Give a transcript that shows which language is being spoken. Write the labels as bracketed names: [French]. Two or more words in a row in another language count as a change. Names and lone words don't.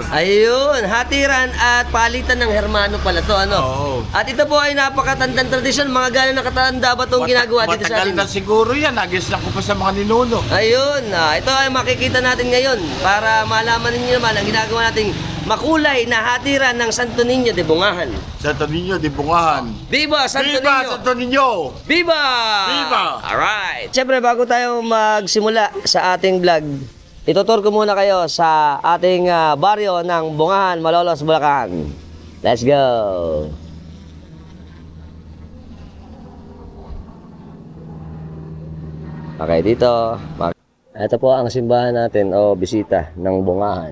[Filipino] Ayun, hatiran at palitan ng hermano pala to, ano? Oo. At ito po ay napakatandang tradisyon. Mga gano'n nakatanda ba itong ginagawa dito sa atin? Matagal na siguro yan. Nagis na ko pa sa mga ninuno. Ayun, ito ay makikita natin ngayon para malaman ninyo naman ang ginagawa nating makulay na hatiran ng Santo Niño de Bungahan. Santo Niño de Bungahan. Viva Santo Viva Niño! Santo Niño! Viva! Viva! Alright. Siyempre, bago tayo magsimula sa ating vlog, itutur ko muna kayo sa ating baryo ng Bungahan, Malolos, Bulacan. [English] Let's go! [Filipino] Okay, dito. Ito po ang simbahan natin o bisita ng Bungahan.